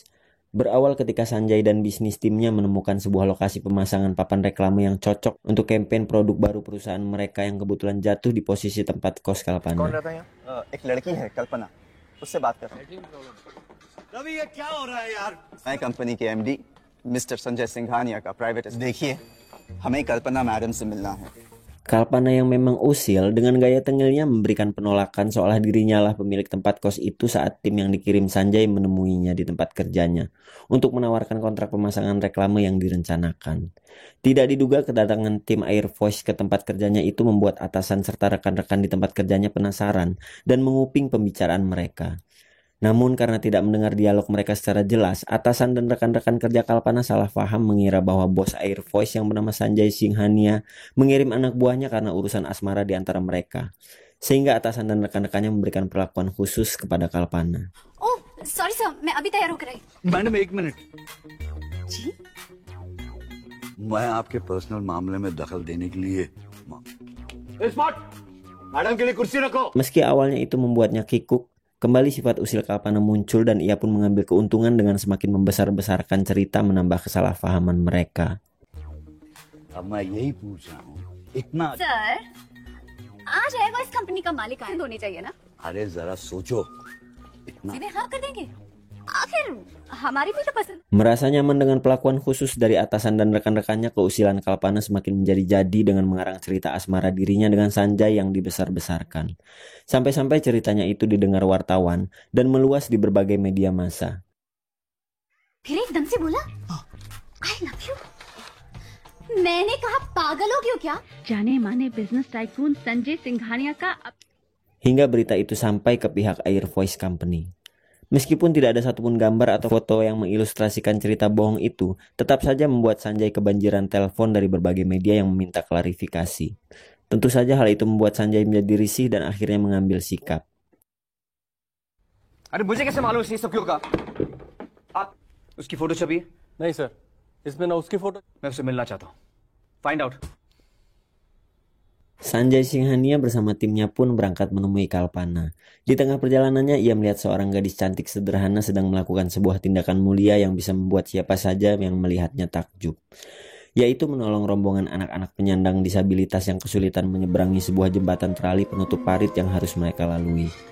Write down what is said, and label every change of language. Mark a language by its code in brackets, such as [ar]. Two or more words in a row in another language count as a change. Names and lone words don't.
[id] Berawal ketika Sanjay dan bisnis timnya menemukan sebuah lokasi pemasangan papan reklame yang cocok untuk kampanye produk baru perusahaan mereka yang kebetulan jatuh di posisi tempat kos Kalpana. [hi] एक लड़की है कल्पना, उससे बात कर रवि ये क्या हो रहा है यार? मैं कंपनी के एमडी मिस्टर संजय सिंघानिया का प्राइवेट देखिए, हमें कल्पना मैडम से मिलना है. [id] Kalpana yang memang usil dengan gaya tengilnya memberikan penolakan seolah dirinya lah pemilik tempat kos itu saat tim yang dikirim Sanjay menemuinya di tempat kerjanya untuk menawarkan kontrak pemasangan reklame yang direncanakan. Tidak diduga kedatangan tim Air Voice ke tempat kerjanya itu membuat atasan serta rekan-rekan di tempat kerjanya penasaran dan menguping pembicaraan mereka. Namun karena tidak mendengar dialog mereka secara jelas, atasan dan rekan-rekan kerja Kalpana salah paham mengira bahwa bos Air Voice yang bernama Sanjay Singhania mengirim anak buahnya karena urusan asmara di antara mereka. Sehingga atasan dan rekan-rekannya memberikan perlakuan khusus kepada Kalpana. [en] Oh, sorry sir, [hi] मैं अभी तैयार होकर आई। मैडम एक मिनट, जी? मैं आपके पर्सनल मामले में दखल देने के लिए मैडम के लिए कुर्सी रखो. [id] Meski awalnya itu membuatnya kikuk, kembali sifat usil Kalpana muncul dan ia pun mengambil keuntungan dengan semakin membesar-besarkan cerita menambah kesalahpahaman mereka. [hi] अब मैं यही पूछ रहा हूँ, इतना सर, आज आएगा इस कंपनी का मालिक आनंद होनी चाहिए ना? अरे जरा सोचो, इतना सीधे हाँ कर देंगे। आखिर हमारी भी तो पसंद। [id] Merasa nyaman dengan pelakuan khusus dari atasan dan rekan-rekannya, keusilan Kalpana semakin menjadi-jadi dengan mengarang cerita asmara dirinya dengan Sanjay yang dibesar-besarkan. Sampai-sampai ceritanya itu didengar wartawan dan meluas di berbagai media massa. [hi] फिर एकदम से बोला, [en] I love you। [hi] मैंने कहा पागल हो क्यों क्या? जाने माने [en] business tycoon [hi] संजय सिंघानिया का [id] Hingga berita itu sampai ke pihak Air Voice Company. Meskipun tidak ada satupun gambar atau foto yang mengilustrasikan cerita bohong itu, tetap saja membuat Sanjay kebanjiran telepon dari berbagai media yang meminta klarifikasi. Tentu saja hal itu membuat Sanjay menjadi risih dan akhirnya mengambil sikap. [hi] अरे मुझे कैसे मालूम ये सब क्यों कहा? आप उसकी फोटो छपी है? नहीं सर, इसमें ना उसकी फोटो। मैं उससे मिलना चाहता हूँ. [en] Find out. [id] Sanjay Singhania bersama timnya pun berangkat menemui Kalpana. Di tengah perjalanannya ia melihat seorang gadis cantik sederhana sedang melakukan sebuah tindakan mulia yang bisa membuat siapa saja yang melihatnya takjub, yaitu menolong rombongan anak-anak penyandang disabilitas yang kesulitan menyeberangi sebuah jembatan terali penutup parit yang harus mereka lalui.